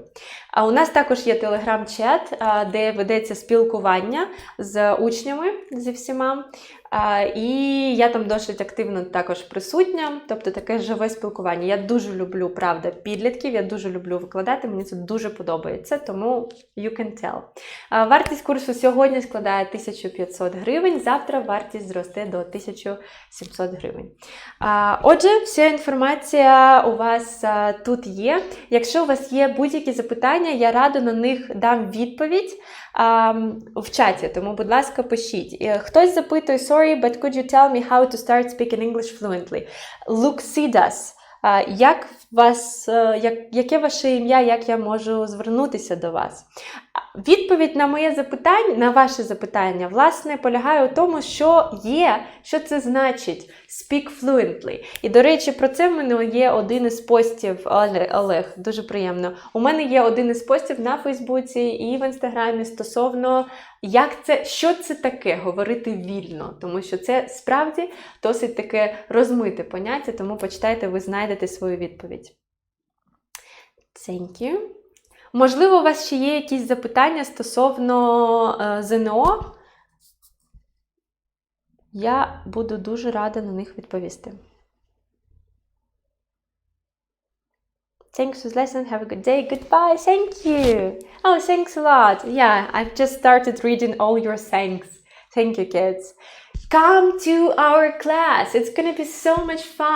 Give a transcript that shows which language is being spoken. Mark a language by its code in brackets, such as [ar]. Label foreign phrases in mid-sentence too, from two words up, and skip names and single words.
[uk] У нас також є телеграм-чат, де ведеться спілкування з учнями, зі всіма. І я там досить активно також присутня, тобто таке живе спілкування. Я дуже люблю, правда, підлітків, я дуже люблю викладати, мені це дуже подобається, тому [en] you can tell. [uk] Вартість курсу сьогодні складає 1500 гривень, завтра вартість зросте до 1700 гривень. Отже, вся інформація у вас тут є. Якщо у вас є будь-які запитання, я радо на них дам відповідь в чаті, тому, будь ласка, пишіть. Хтось запитує, [en] sorry, but could you tell me how to start speaking English fluently? [uk] Луксідас. Яке ваше ім'я, як я можу звернутися до вас? Відповідь на моє запитання, на ваше запитання, власне, полягає у тому, що це значить [en] speak fluently. [uk] І, до речі, про це в мене є один із постів, Олег, дуже приємно. У мене є один із постів на Фейсбуці і в Інстаграмі стосовно, що це таке говорити вільно, тому що це справді досить таке розмите поняття, тому почитайте, ви знайдете свою відповідь. [en] Thank you. [uk] Можливо, у вас ще є якісь запитання стосовно ЗНО? Я буду дуже рада на них відповісти. [en] Thanks for the lesson. Have a good day. Goodbye. Thank you. Oh, thanks a lot. Yeah, I've just started reading all your thanks. Thank you, kids. Come to our class. It's going to be so much fun.